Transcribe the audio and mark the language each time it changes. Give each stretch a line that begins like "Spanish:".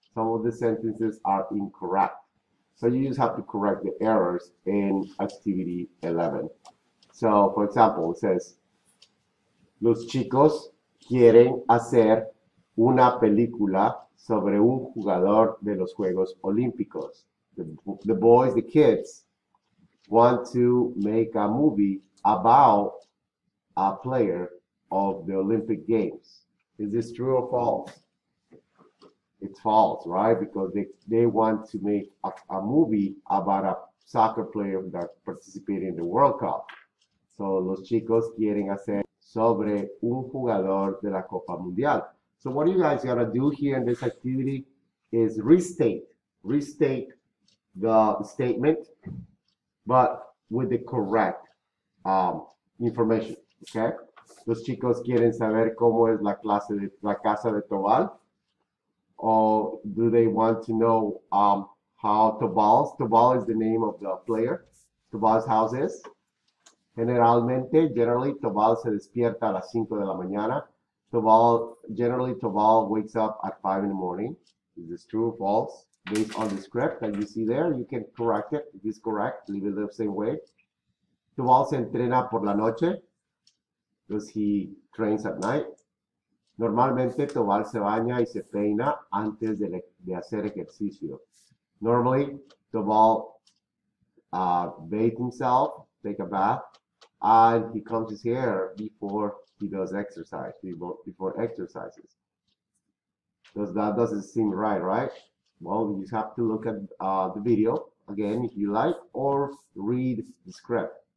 English: Some of the sentences are incorrect. So you just have to correct the errors in activity 11. So, for example, it says,
Spanish: los chicos quieren hacer una película sobre un jugador de los Juegos Olímpicos.
English: The boys, the kids, want to make a movie about a player of the Olympic Games. Is this true or false? It's false, right? Because they want to make a movie about a soccer player that participated in the World Cup.
Spanish: So, los chicos quieren hacer sobre un jugador de la Copa Mundial.
English: So what you guys gotta do here in this activity is restate the statement, but with the correct information, okay?
Spanish: Los chicos quieren saber cómo es la casa de Tobal,
English: or do they want to know how Tobal is the name of the player, Tobal's house is?
Spanish: Generally, Tobal se despierta a las 5 de la mañana.
English: Generally, Tobal wakes up at 5 in the morning. Is this true or false? Based on the script that you see there, you can correct it. If it's correct, leave it the same way.
Spanish: Tobal se entrena por la noche
English: because he trains at night.
Spanish: Normalmente, Tobal se baña y se peina antes de hacer ejercicio.
English: Normally, Tobal bathes himself, take a bath, and he combs his hair before he does exercise, before exercises. Because that doesn't seem right? Well, you just have to look at the video again if you like, or read the script.